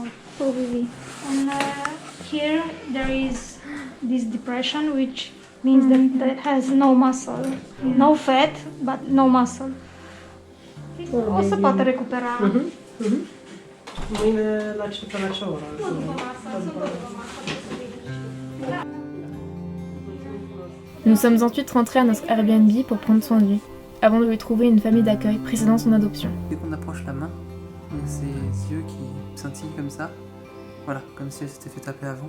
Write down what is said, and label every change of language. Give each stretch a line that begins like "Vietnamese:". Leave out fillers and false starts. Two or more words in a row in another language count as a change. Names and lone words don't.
English: Oh, really? And here there is this depression, which means that has no muscle, no fat, but no muscle.
Romanian: O să poată recupera. Mâine la ce oră?
French: Nous sommes ensuite rentrés à notre Airbnb pour prendre soin de lui, avant de lui trouver une famille d'accueil précédant son adoption. Dès qu'on approche la main, on a ses yeux qui scintillent comme ça. Voilà, comme si elle s'était fait taper avant.